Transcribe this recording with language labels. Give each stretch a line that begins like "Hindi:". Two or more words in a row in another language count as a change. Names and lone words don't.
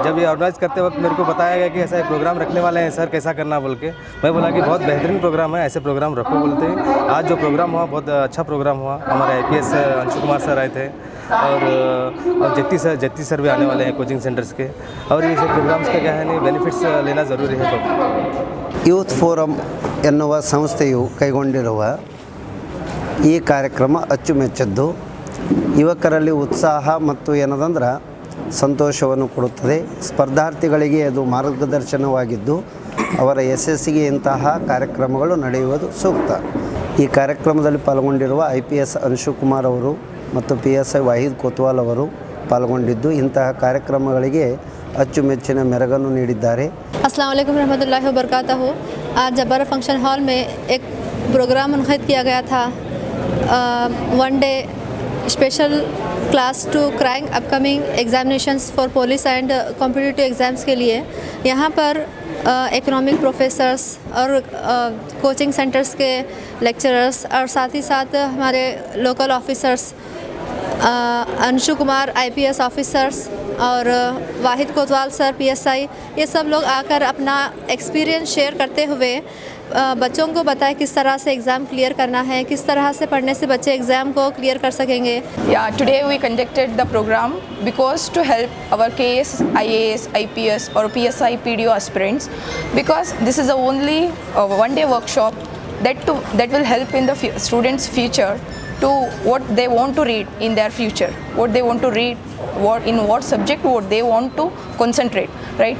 Hindi: जब ये ऑर्गेनाइज़ करते वक्त मेरे को बताया गया कि ऐसा एक प्रोग्राम रखने वाले हैं सर, कैसा करना बोल के, मैं बोला कि बहुत बेहतरीन प्रोग्राम है, ऐसे प्रोग्राम रखो बोलते हैं। आज जो प्रोग्राम हुआ बहुत अच्छा प्रोग्राम हुआ। हमारे आईपीएस अंशु कुमार सर आए थे और जत्ती सर भी आने वाले हैं
English: coaching centers
Hindi: के। और ये सब प्रोग्राम्स का क्या है नहीं बेनिफिट्स लेना ज़रूरी है।
Kannada: ಯೂತ್ ಫೋರಮ್ ಎನ್ನುವ ಸಂಸ್ಥೆಯು ಕೈಗೊಂಡಿರುವ ಈ ಕಾರ್ಯಕ್ರಮ ಅಚ್ಚುಮೆಚ್ಚದ್ದು. ಯುವಕರಲ್ಲಿ ಉತ್ಸಾಹ ಮತ್ತು ಏನದಂದ್ರೆ ಸಂತೋಷವನ್ನು ಕೊಡುತ್ತದೆ. ಸ್ಪರ್ಧಾರ್ಥಿಗಳಿಗೆ ಅದು ಮಾರ್ಗದರ್ಶನವಾಗಿದ್ದು ಅವರ ಯಶಸ್ಸಿಗೆ ಇಂತಹ ಕಾರ್ಯಕ್ರಮಗಳು ನಡೆಯುವುದು ಸೂಕ್ತ. ಈ ಕಾರ್ಯಕ್ರಮದಲ್ಲಿ ಪಾಲ್ಗೊಂಡಿರುವ IPS ಅಂಶು ಕುಮಾರ್ ಅವರು ಮತ್ತು PSI ವಾಹಿದ್ ಕೋತ್ವಾಲ್ ಅವರು ಪಾಲ್ಗೊಂಡಿದ್ದು ಇಂತಹ ಕಾರ್ಯಕ್ರಮಗಳಿಗೆ ಅಚ್ಚುಮೆಚ್ಚಿನ ಮೆರಗನ್ನು ನೀಡಿದ್ದಾರೆ.
Arabic: السلام عليكم رحمة الله و بركاته.
Hindi: आज जब्बारा फंक्शन हॉल में एक प्रोग्राम मुनक़िद किया गया था,
English: 1 day special class to crack upcoming examinations for police and competitive exams
Hindi: के लिए। यहाँ पर
English: economic professors
Hindi: और
English: coaching centers
Hindi: के लेक्चरर्स और साथ ही साथ हमारे
English: local officers
Hindi: अंशु कुमार
English: IPS officers
Hindi: और वाहिद कोतवाल सर PSI, ये सब लोग आकर अपना
English: experience share
Hindi: करते हुए बच्चों को बताएं किस तरह से
English: exam clear
Hindi: करना है, किस तरह से पढ़ने से बच्चे एग्ज़ाम को क्लियर कर सकेंगे।
English: Today we conducted the program because to help our KS, IAS, IPS or PSI PDO aspirants, because this is the only one-day workshop that will help in the students' future to what they want to read in their future, what they want to read, what subject what they want to concentrate, right?